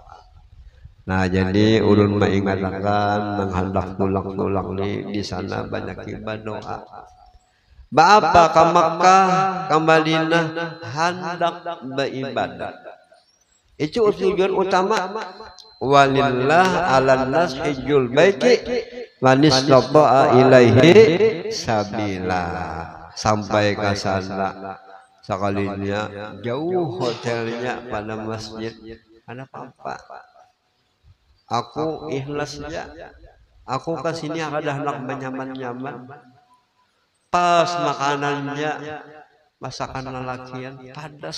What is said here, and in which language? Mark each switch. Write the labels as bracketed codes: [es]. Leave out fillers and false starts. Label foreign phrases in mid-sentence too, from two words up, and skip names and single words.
[bjn] Nah jadi ulun mengingatkan menghendak tulang-tulang di sana banyak ibadah. Bapa ke Makkah ke Madinah hendak beribadah. Itu tujuan utama. [ar] ولله على الناس حج البيت من استطاع إليه سبيلا. [bjn] Sampai ke sana sekalinya jauh hotelnya pada masjid, ada apa? Aku ikhlas saja. Aku ke sini ada hendak menyaman-nyaman. Pas makanannya masakan lelakian padas.